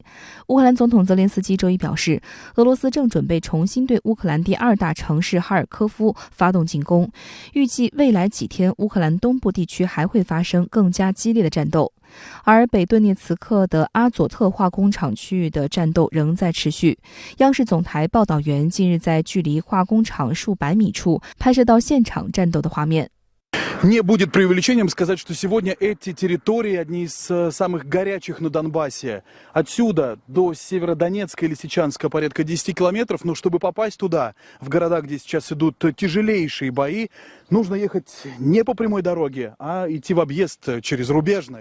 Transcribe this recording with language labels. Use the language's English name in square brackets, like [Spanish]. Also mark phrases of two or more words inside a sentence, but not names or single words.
[Chinese] 乌克兰总统泽连斯基周一表示，俄罗斯正准备重新对乌克兰第2大城市哈尔科夫发动进攻，预计未来几天乌克兰东部地区还会发生更加激烈的战斗。而北顿涅茨克的阿佐特化工厂区域的战斗仍在持续。央视总台报道员近日在距离化工厂数百米处拍摄到现场战斗的画面。 [Russian] Не будет преувеличением сказать, что сегодня эти территории одни из самых горячих на Донбассе. Отсюда до Северодонецка и Лисичанска порядка 10 километров, но чтобы попасть туда, в города, где сейчас идут тяжелейшие бои, нужно ехать не по прямой дороге, а идти в объезд через Рубежное.